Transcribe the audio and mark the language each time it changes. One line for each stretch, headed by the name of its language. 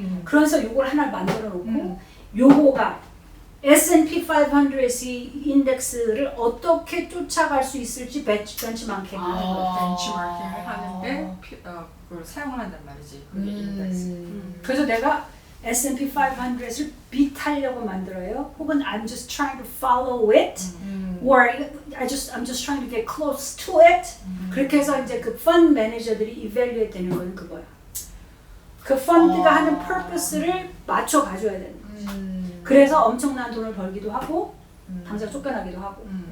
Korean: 그래서 요걸 하나 만들어 놓고 요거가 S&P 500의 인덱스를 어떻게 쫓아갈 수 있을지 벤치마킹을 하는 거야. 벤치마킹을 하는데 그걸 사용을 한단 말이지. 그게 인덱스. 그래서 내가 S&P 500을 비트하려고 만들어요.
English: 혹은 I'm just trying to follow it, or I'm just trying to get close to it.
Korean: 그렇게 해서 이제 그 펀드 매니저들이 evaluate 되는 건 그거야. 그 펀드가 하는 purpose를 맞춰 가줘야 되는 거지. 그래서 엄청난 돈을 벌기도 하고 당장 쫓겨나기도 하고.